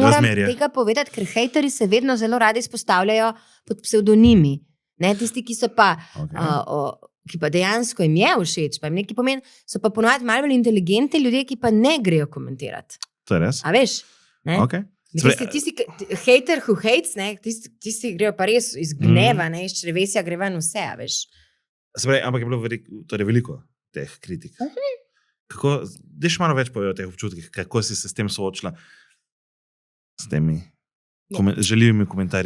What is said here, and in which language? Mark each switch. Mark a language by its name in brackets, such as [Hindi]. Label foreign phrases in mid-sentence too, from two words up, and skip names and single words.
[Slovenian] Ne moram tega povedati, ker hejteri se vedno zelo radi izpostavljajo pod psevdonimi. Tisti, ki so pa... ki pa dejansko jim je všeč, pa jim nekaj pomeni, so pa ponovadi malo bolj inteligentni ljudje, ki pa ne grejo komentirati. To je res? A veš? [English] Tisti hater who hates, [Slovenian] tisti grejo pa res iz gneva, iz črevesja gre ven vse, a veš. Ampak je bilo veliko teh kritik. Kako, deš malo več povedo o teh občutkih, kako si se s tem soočila, s temi željivimi komentarji?